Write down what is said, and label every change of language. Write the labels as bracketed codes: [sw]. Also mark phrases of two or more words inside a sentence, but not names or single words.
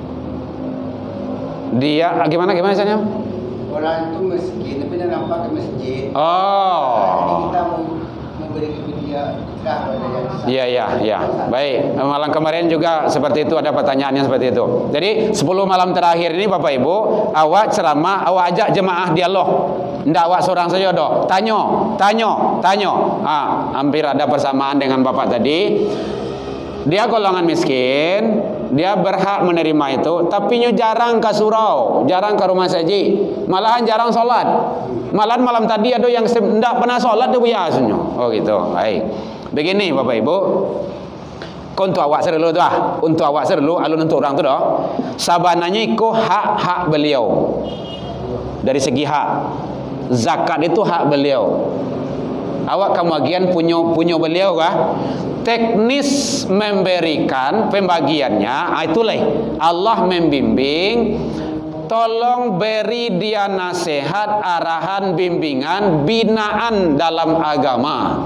[id] Dia gimana misalnya? Orang itu miskin tapi dia nampak ke masjid. Oh. Jadi kita memberi dia fitrah pada yang Iya. Baik. Malam kemarin juga seperti itu, ada pertanyaannya seperti itu. Jadi 10 malam terakhir ini Bapak Ibu, awak ceramah, awak ajak jemaah dialog. [min] Ndak awak seorang saja doh. [id] Tanya. Hampir ada persamaan dengan Bapak tadi. Dia golongan miskin, dia berhak menerima itu, tapi jarang ke surau, jarang ke rumah saji, malahan jarang sholat. Malahan malam tadi ada yang tidak pernah sholat dia biasanya. Oh gitu. Baik. Begini Bapak Ibu, untuk awak serlu tu untuk awak serlu, [min] alun untuk orang tu dah. Sabananya iko hak beliau. [id] Dari segi hak, zakat itu hak beliau. Awak kebagian punya beliau kah? Teknis memberikan pembagiannya, itulah Allah membimbing. Tolong beri dia nasihat, arahan, bimbingan, binaan dalam agama.